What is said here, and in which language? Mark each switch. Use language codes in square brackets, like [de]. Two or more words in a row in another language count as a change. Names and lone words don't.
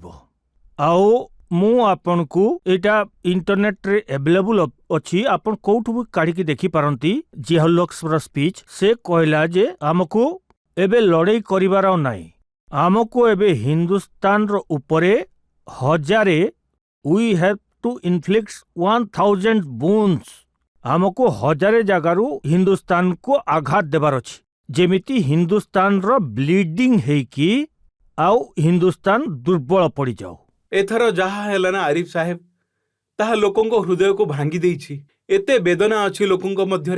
[or] ଆଉ ମୁଁ ଆପଣଙ୍କୁ ଏଇଟା [en] internetରେ available [or] ଅଛି, ଆପଣ କୋଉଠୁ ବି କାଢ଼ିକି ଦେଖିପାରନ୍ତି। ଜିଆଉଲର ସ୍ପିଚ୍ ସେ କହିଲା ଯେ ଆମକୁ ଏବେ ଲଢ଼େଇ କରିବାର ନାହିଁ, ଆମକୁ ଏବେ ହିନ୍ଦୁସ୍ତାନର ଉପରେ 1000 [en] we have to inflict 1000 wounds, [or] ଆମକୁ 1000 ଜାଗାରୁ ହିନ୍ଦୁସ୍ତାନକୁ ଆଘାତ ଦେବାର ଅଛି, ଯେମିତି ହିନ୍ଦୁସ୍ତାନର ବ୍ଲିଡିଂ ହେଇକି ଆଉ ହିନ୍ଦୁସ୍ତାନ ଦୁର୍ବଳ ପଡ଼ିଯାଉ। ଏଥର ଯାହା ହେଲା ନା ଆରିଫ ସାହେବ, ତାହା ଲୋକଙ୍କ ହୃଦୟକୁ ଭାଙ୍ଗି ଦେଇଛି। ଏତେ ବେଦନା ଅଛି ଲୋକଙ୍କ ମଧ୍ୟରେ।